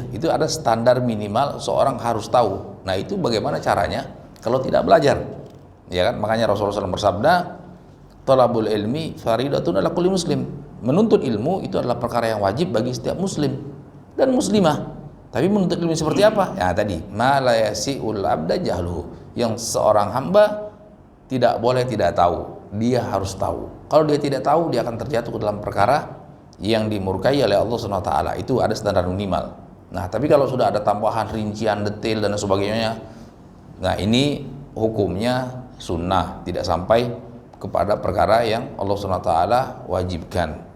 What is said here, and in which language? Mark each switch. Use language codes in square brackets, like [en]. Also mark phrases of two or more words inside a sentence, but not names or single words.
[id] Itu ada standar minimal seorang harus tahu. Nah itu bagaimana caranya kalau tidak belajar, ya kan? Makanya Rasulullah SAW bersabda, [ar] طلب العلم فريضة على كل مسلم. [id] Menuntut ilmu itu adalah perkara yang wajib bagi setiap muslim dan muslimah. Tapi menuntut ilmu seperti apa? Ya tadi, [ar] ما لا يسع العبد جهله. [id] Yang seorang hamba tidak boleh tidak tahu, dia harus tahu. Kalau dia tidak tahu, dia akan terjatuh ke dalam perkara yang dimurkai oleh Allah SWT. Itu ada standar minimal. Nah, tapi kalau sudah ada tambahan rincian detail dan sebagainya, nah ini hukumnya sunnah, tidak sampai kepada perkara yang Allah SWT wajibkan.